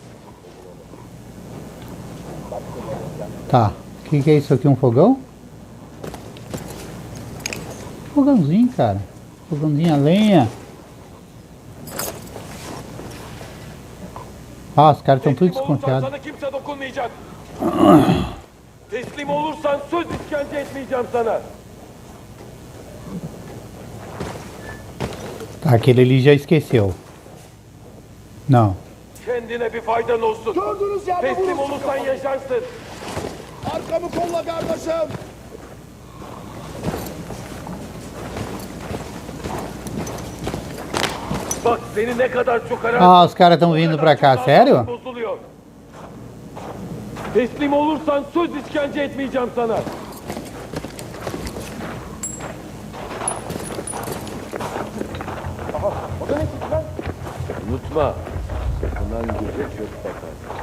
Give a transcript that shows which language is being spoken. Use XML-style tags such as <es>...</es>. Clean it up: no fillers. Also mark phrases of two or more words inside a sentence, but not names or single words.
<pt>Tá. O que é isso aqui? Um fogão? Fogãozinho, cara. Fogãozinho a lenha. Ah, os caras estão tudo</pt> <tr>Teslim olursan</tr> <pt>desconfiados.</pt> <tr>sana kimse dokunmayacak. Teslim olursan söz işkence etmeyeceğim sana.</tr> <pt>Tá, aquele ali já esqueceu. Não.</pt> <tr>Kendine bir faydan olsun. Gördüğünüz yerde Teslim vurun. olursan yaşarsın. Arkamı kolla kardeşim. Bak seni ne kadar çok arar.</tr> <pt>Ah, os caras estão vindo pra cá, sério?</pt> <tr>Bozuluyor. Teslim olursan söz işkence etmeyeceğim sana. Aha, o da ne çıktı lan? Unutma. Bundan göze çok bakar.</tr>